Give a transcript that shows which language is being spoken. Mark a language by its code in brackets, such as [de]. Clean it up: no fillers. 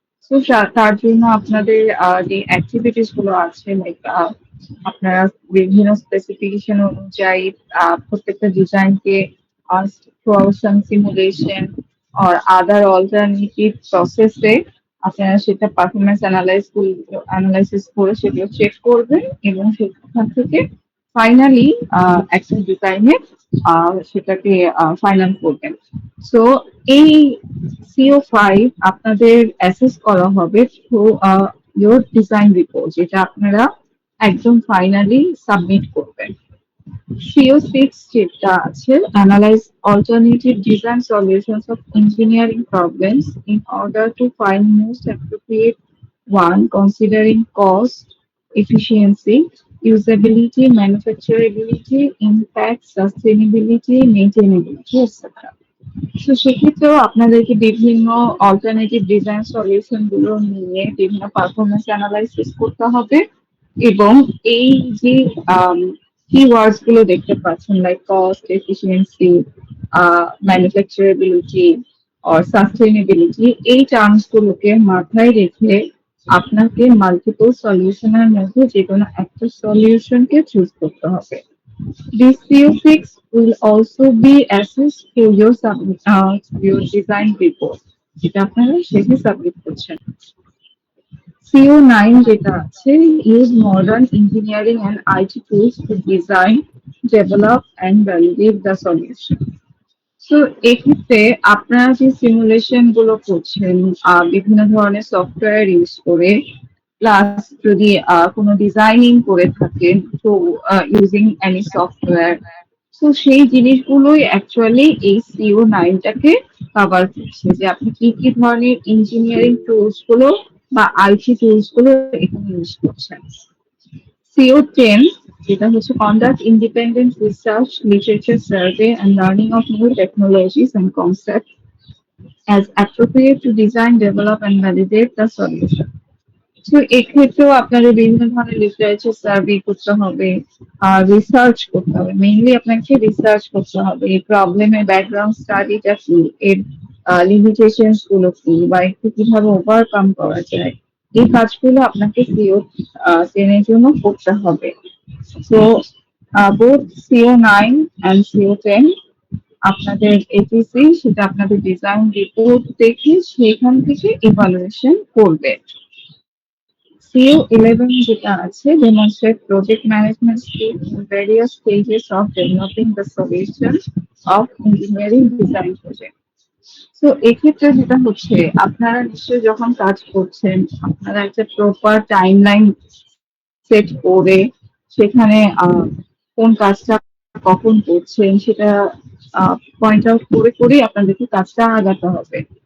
[bn] তো তার জন্য আপনাদের যে অ্যাক্টিভিটিস গুলো আছে, লাইক আপনারা বিভিন্ন স্পেসিফিকেশন অনুযায়ী প্রত্যেকটা ডিজাইনকে [en] through some simulation or other alternative [bn] প্রসেসে আপনারা সেটা পারফরমেন্স অ্যানালাইসিস করে সেগুলো চেক করবেন এবং সেখান থেকে ফাইনালি একটা ডিজাইনে সেটাকে ফাইনাল করবেন। সো এই CO5 আপনাদের অ্যাসেস করা হবে [en] through your design report, [bn] যেটা আপনারা একদম ফাইনালি সাবমিট করবেন। [en] CO6 [bn] যেটা আছে, [en] analyze alternative design solutions of engineering problems in order to find most appropriate one, considering cost, efficiency, usability, manufacturability, impact, sustainability, maintainability, etc. [bn] তো সেক্ষেত্রেও আপনাদেরকে বিভিন্ন অল্টারনেটিভ ডিজাইন সলিউশন গুলো নিয়ে বিভিন্ন পারফরমেন্স অ্যানালাইসিস করতে হবে এবং এই যে কিওয়ার্ডস গুলো দেখতে পাচ্ছেন, লাইক কস্ট, এফিসিয়েন্সি, ম্যানুফ্যাকচারেবিলিটি আর সাস্টেইনেবিলিটি, এই টার্মস গুলোকে মাথায় রেখে আপনাকে মাল্টিপল সলিউশনের মধ্যে যে কোনো একটা সলিউশনকে চুজ করতে হবে। [en] This CO6 will also be assessed through your design report, [bn] যেটা আপনারা শেষে সাবমিট করছেন। [en] CO9 [bn] যেটা আছে, [en] use modern engineering and IT tools to design, develop and validate the solution. [bn] তো এক্ষেত্রে আপনারা যে সিমুলেশন গুলো করছেন বিভিন্ন ধরনের সফটওয়্যার ইউজ করে, প্লাস যদি কোনো ডিজাইনিং করে থাকেন তো ইউজিং এনি সফটওয়্যার, তো সেই জিনিসগুলোই অ্যাকচুয়ালি এই CO9টাকে কভার করছে, যে আপনি কি কি ধরনের ইঞ্জিনিয়ারিং টুলস গুলো বা আইটি টুলস গুলো এখানে ইউজ করছেন। [en] CO10 [bn] যেটা হচ্ছে [en] conduct independent research, literature survey and learning of new technologies and concepts as appropriate to design, develop and validate the solution. [bn] তো এক্ষেত্রেও আপনাদের বিভিন্ন ধরনের লিটারেচার সার্ভে করতে হবে, রিসার্চ করতে হবে, মেইনলি আপনাকে রিসার্চ করতে হবে এই প্রবলেমের ব্যাকগ্রাউন্ড স্টাডিটা কি, এর লিমিটেশনস গুলো কি, বা একটু কিভাবে ওভারকাম করা যায়, এই কাজগুলো আপনাকে CO10 এর জন্য করতে হবে। তো বোথ CO9 অ্যান্ড CO10 আপনাদের এটিসি সেটা আপনাদের ডিজাইন রিপোর্ট দেখে সেখান থেকে ইভালুয়েশন করবে। [en] CO11 [bn] যেটা আছে, [en] demonstrate project management skill in various stages of developing the solution of engineering design project. [bn] তো এক্ষেত্রে যেটা হচ্ছে, আপনারা নিশ্চয়ই যখন কাজ করছেন আপনারা একটা প্রপার টাইমলাইন সেট করে সেখানে কোন কাজটা কখন করছেন সেটা পয়েন্ট আউট করে করেই আপনাদেরকে কাজটা আগাতে হবে।